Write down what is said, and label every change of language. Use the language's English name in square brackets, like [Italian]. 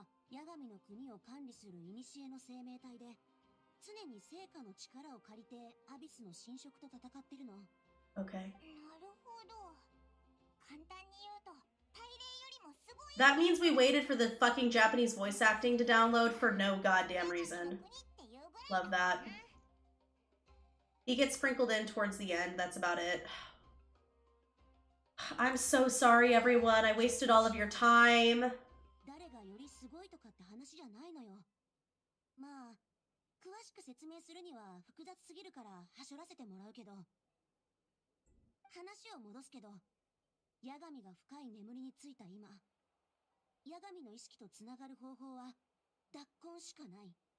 [Japanese] ヤガミの国を管理する古の生命体で、常に聖火の力を借りてアビスの侵食と戦ってるの。 [English] Okay. [Japanese] なるほど。簡単に言うと、大霊よりもすごい。 [English] That means we waited for the fucking Japanese voice acting to download for no goddamn reason. Love that. He gets sprinkled in towards the end, that's about it. I'm so sorry, everyone. I wasted all of your time. [Japanese] 誰がよりすごいとかって話じゃないのよ。まあ、詳しく説明するには複雑すぎるからはしょらせてもらうけど。話を戻すけど、ヤガミが深い眠りについた今、ヤガミの意識とつながる方法は脱婚しかない。